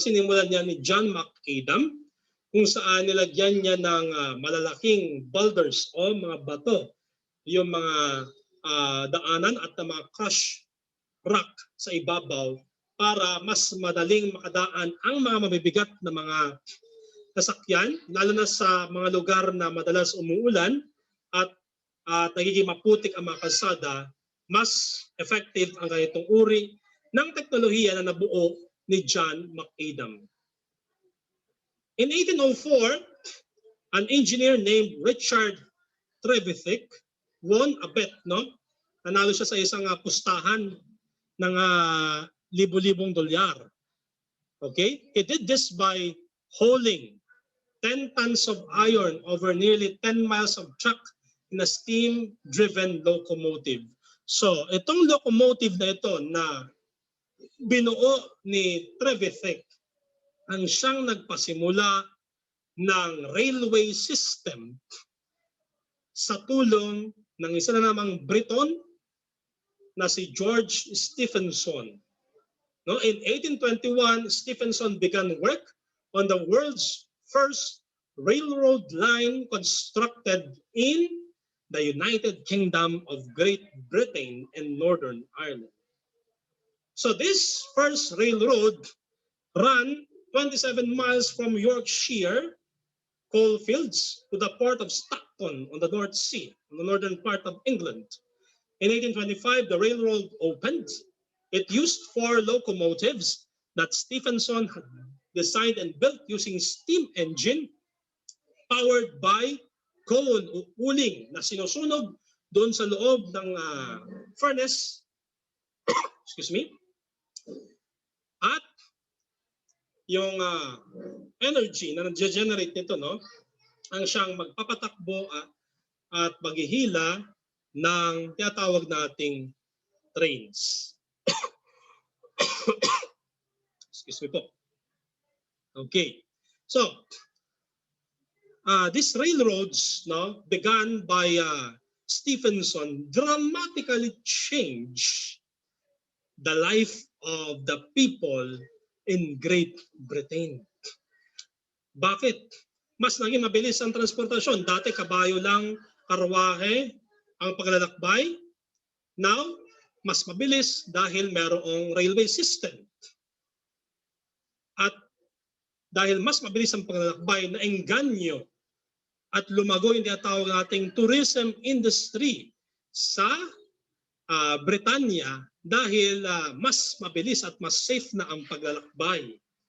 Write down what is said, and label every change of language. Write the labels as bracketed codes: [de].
[tl] Sinimulan niya ni John McAdam kung saan nilagyan niya ng malalaking boulders o mga bato yung mga daanan at mga crushed rock sa ibabaw para mas madaling makadaan ang mga mabibigat na mga sasakyan, lalo na sa mga lugar na madalas umuulan at nagiging maputik ang mga kalsada. Mas effective ang ganitong uri ng teknolohiya na nabuo ni John McAdam. [en] In 1804, an engineer named Richard Trevithick won a bet, no? [tl] Nanalo siya sa isang pustahan ng libo-libong dolyar. [en] Okay? He did this by hauling 10 tons of iron over nearly 10 miles of track in a steam-driven locomotive. [tl] So, itong locomotive na ito na binuo ni Trevithick ang siyang nagpasimula ng railway system sa tulong ng isa na namang Briton na si George Stephenson. [en] No, in 1821, Stephenson began work on the world's first railroad line constructed in the United Kingdom of Great Britain and Northern Ireland. So this first railroad ran 27 miles from Yorkshire coalfields to the port of Stockton on the North Sea, on the northern part of England. In 1825, the railroad opened. It used 4 locomotives that Stephenson had designed and built using steam engine powered by coal [tl] o uling na sinusunog doon sa loob ng furnace. [en] Excuse me. [tl] At yung energy na nag-generate nito, no, ang siyang magpapatakbo at maghihila ng tinatawag nating trains. [en] Excuse me po. Okay. So, these railroads, no, begun by Stephenson dramatically changed the life of the people in Great Britain. [tl] Bakit? Mas naging mabilis ang transportasyon. Dati kabayo lang, karwahe ang paglalakbay. Now, mas mabilis dahil mayroong railway system. dahil mas mabilis ang paglalakbay na engganyo at lumago yung tinatawag nating tourism industry sa Britanya dahil mas mabilis at mas safe na ang paglalakbay.